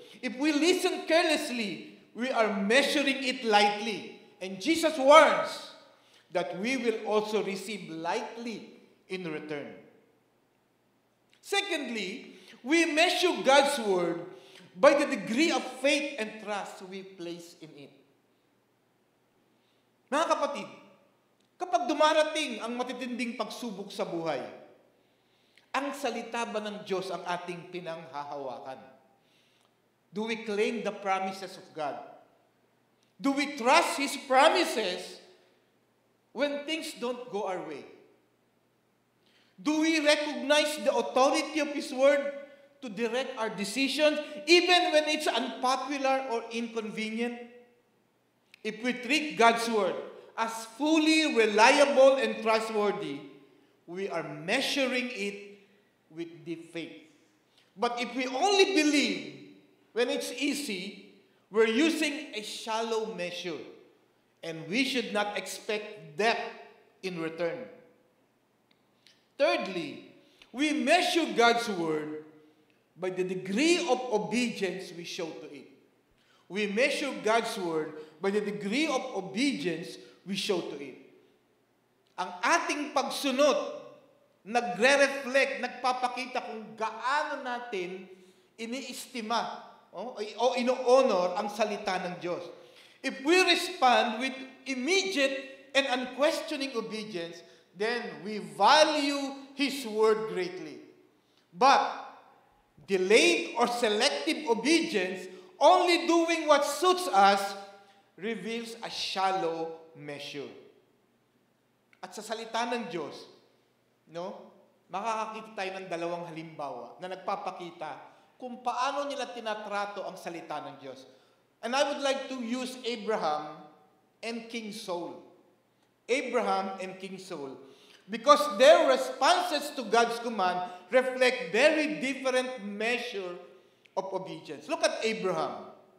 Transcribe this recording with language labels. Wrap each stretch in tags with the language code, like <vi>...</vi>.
<en>If we listen carelessly, we are measuring it lightly. And Jesus warns that we will also receive lightly in return. Secondly, we measure God's word by the degree of faith and trust we place in it.</en> <tl>Mga kapatid, kapag dumarating ang matitinding pagsubok sa buhay, ang salita ba ng Diyos ang ating pinanghahawakan?</tl> <en>Do we claim the promises of God? Do we trust His promises when things don't go our way? Do we recognize the authority of His word to direct our decisions even when it's unpopular or inconvenient? If we treat God's word as fully reliable and trustworthy, we are measuring it with deep faith. But if we only believe when it's easy, we're using a shallow measure, and we should not expect depth in return. Thirdly, we measure God's word by the degree of obedience we show to it. We measure God's word by the degree of obedience we show to it.</en> <tl>Ang ating pagsunod, nagre-reflect, nagpapakita kung gaano natin iniistima o ino-honor ang salita ng Diyos.</tl> <en>If we respond with immediate and unquestioning obedience, then we value His word greatly. But delayed or selective obedience, only doing what suits us, reveals a shallow measure.</en> <tl>At sa salita ng Diyos, makakakita tayo ng dalawang halimbawa na nagpapakita kung paano nila tinatrato ang salita ng Diyos.</tl> <en>And I would like to use Abraham and King Saul. Abraham and King Saul. Because their responses to God's command reflect very different measure of obedience. Look at Abraham.</en>